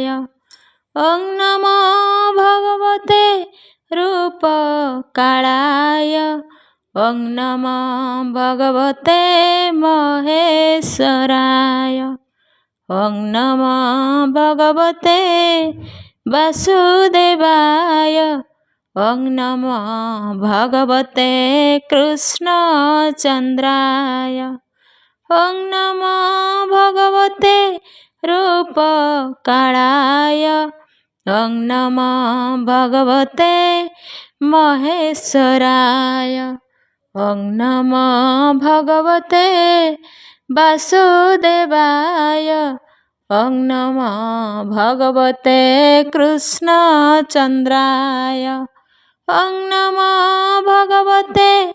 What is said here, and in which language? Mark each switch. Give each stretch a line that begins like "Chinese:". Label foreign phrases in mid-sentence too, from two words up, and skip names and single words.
Sanskrit: ଓଂ ନମୋ ଭଗବତେ ରୂପକାଳାୟ। ଓଂ ନମୋ ଭଗବତେ ମହେଶ୍ୱରାୟ। ଓଂ ନମୋ ଭଗବତେ ବାସୁଦେବାୟ। ॐ नमो भगवते कृष्णचन्द्राय ॐ नमो भगवते रूपकालाय ॐ नमो भगवते महेश्वराय ॐ नमो भगवते वासुदेवाय ॐ नमो भगवते कृष्णचन्द्राय ॐ नमो भगवते